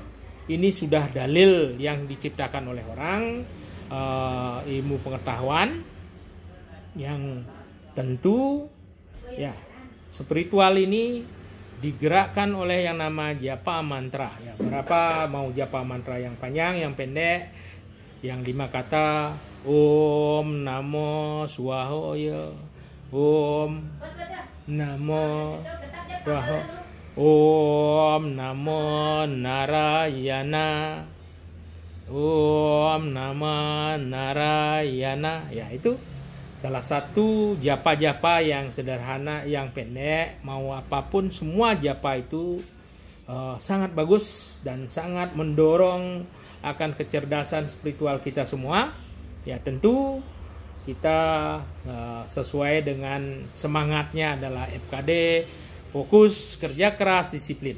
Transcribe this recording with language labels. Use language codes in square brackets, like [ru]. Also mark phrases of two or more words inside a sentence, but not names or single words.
[id] Ini sudah dalil yang diciptakan oleh orang, ilmu pengetahuan yang tentu, ya, spiritual ini digerakkan oleh yang nama japa mantra. Ya, berapa mau japa mantra yang panjang, yang pendek, yang 5 kata, [sa] Om Namo Swahoya, Om Namo Swahoya, Om Namo Narayana, Om Namo Narayana. [id] Ya, itu salah satu japa-japa yang sederhana, yang pendek, mau apapun, semua japa itu sangat bagus dan sangat mendorong akan kecerdasan spiritual kita semua. Ya, tentu kita sesuai dengan semangatnya adalah FKD, fokus, kerja keras, disiplin.